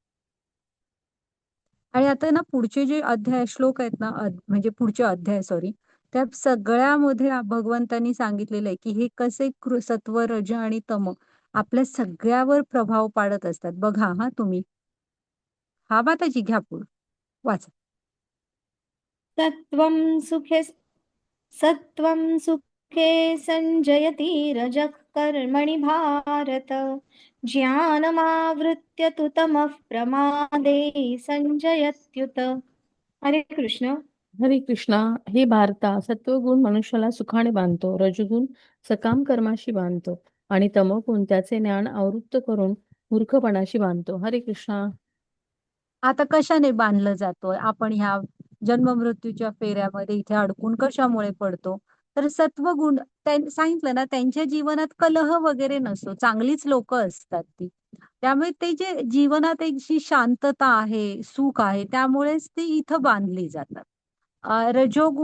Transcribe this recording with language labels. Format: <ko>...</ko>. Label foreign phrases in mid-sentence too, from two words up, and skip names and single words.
<mr>आणि आता ना पुढचे जे श्लोक आहेत ना, म्हणजे पुढचे अध्याय सॉरी, त्या सगळ्यामध्ये भगवंतांनी सांगितलेलं आहे, की हे कसे सत्व, रज आणि तम आपल्या सगळ्यावर प्रभाव पाडत असतात. बघा हां तुम्ही. हां, मग त्याची घ्या पुढे. वाचा.</mr> <sa>सत्वं सुखे सत्वं सुखे संजयति रजः कर्मणि भारत. ज्ञानमावृत्य तु तमः प्रमादे संजयत्युत.</sa> <mr>हरे कृष्ण. हरे कृष्णा. हे भारता, सत्वगुण मनुष्याला सुखाने बांधतो, रजगुण सकाम कर्माशी बांधतो आणि तमोगुण त्याचे ज्ञान आवृत्त करून मूर्खपणाशी बांधतो. हरे कृष्णा. आता कशाने बांधलं जातोय? आपण ह्या जन्म-मृत्यूच्या फेऱ्यामध्ये इथे अडकून कशामुळे पडतो? तर सत्वगुण सांगितलं ना, त्यांच्या जीवनात कलह वगैरे नसतो. चांगलीच लोकं असतात ती. त्यामुळे ते जे जीवनात एक जी शांतता आहे, सुख आहे, त्यामुळेच ती इथं बांधली जातात.</mr>